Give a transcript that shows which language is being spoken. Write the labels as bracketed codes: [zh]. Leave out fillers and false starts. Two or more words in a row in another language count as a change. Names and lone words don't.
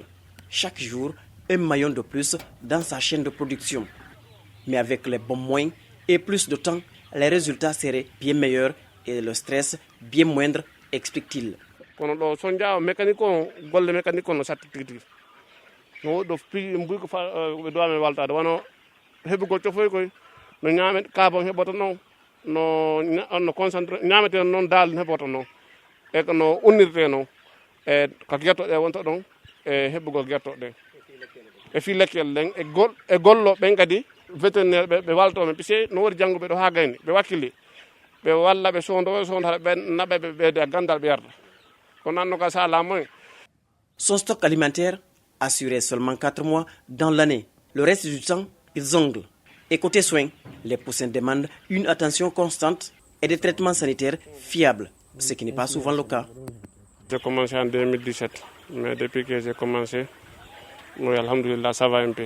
[fr] Chaque jour, un maillon de plus dans sa chaîne de production. Mais avec les bons moyens et plus de temps, les résultats seraient bien meilleurs et le stress bien moindre, explique-t-il. [ff] kono ɗo so jaawa mécanique o golle mécanique o no satti tigi tigi no woɗɗo mbuy ko ɓe duwami waltade wono heɓugol cofoy koy no ñaame kabon heɓota noon no concentré ñamete noon dal heɓota noon e ko no unnirte noon e ko guertoɗe wonta ɗon e heɓugol guertoɗe e fi lekkel ɗen e gollo ɓen kadi vétérinaire ɓe waltomen puisque no wori jangguɓe ɗo ha gayni ɓe wakkili ɓe walla ɓe sondowo sondata ɓe naɓe ɓe ɓeyde gandal ɓe yarda kono anno ka sa lamoy. [fr] Son stock alimentaire assuré seulement 4 mois dans l'année. Le reste du temps, ils jonglent. Et côté soins, les poussins demandent une attention constante et des traitements sanitaires fiables, ce qui n'est pas souvent le cas. J'ai commencé en 2017, mais depuis que j'ai commencé, oui, alhamdoulilah, ça va un peu.